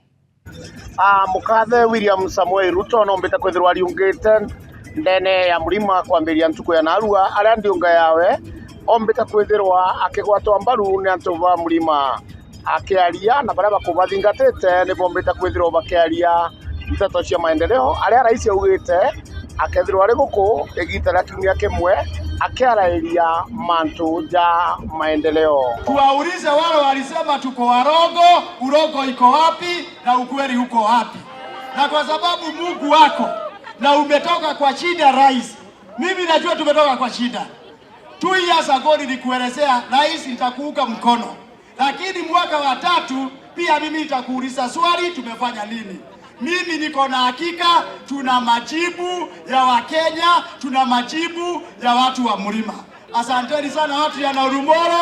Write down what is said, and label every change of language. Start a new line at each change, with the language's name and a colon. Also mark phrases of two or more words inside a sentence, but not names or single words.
Meru: Mukathe William Samoei Ruto nombeta kwithirwa riungite ndene ya murima kwambiria ntuko ya narua aria ndiunga yawe ombeta kwithirwa akigwatwa mbaru ni antu ba murima akiaria na baria bakubathingatite ni bombeta kwithirwa bakiaria nteto cia maendeleo aria rais augite akethirwa ari guku igita kiumia kimwe akiarairia mantu ja maendeleo.
Swahili: Tuwaulize wale walisema tuko warongo, urongo iko wapi na ukweli uko wapi? Na kwa sababu Mungu wako na umetoka kwa shida rais. Mimi najua tumetoka kwa shida.
English: 2 years ago
Swahili: nilikuelezea rais nitakuunga mkono. Lakini mwaka wa 3 pia mimi nitakuuliza swali tumefanya nini? Mimi niko na hakika tuna majibu ya Wakenya, tuna majibu ya watu wa mlima. Asanteni sana watu ya Narumoro.